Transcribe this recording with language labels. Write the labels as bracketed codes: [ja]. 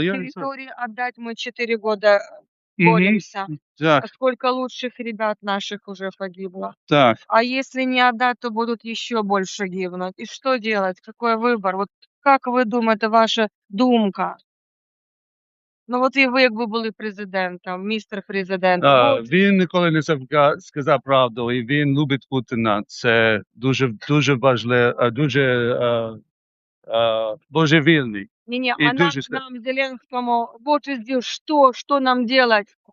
[ru] Территории отдать мы 4 года Мгм. боремся. Так, А сколько лучших ребят наших уже погибло. так. А если не отдать, то будут еще больше гибнуть. И что делать? Какой выбор? Вот как вы думаете, [uk] ваша думка? Ну от і ви, якби були президентом, містер президент. Він ніколи не сказав правду, і він любить Путіна. Це дуже важливо, дуже божевільний. Не-не, [ru] И а нам Зеленскому, вот и здесь, что нам делать?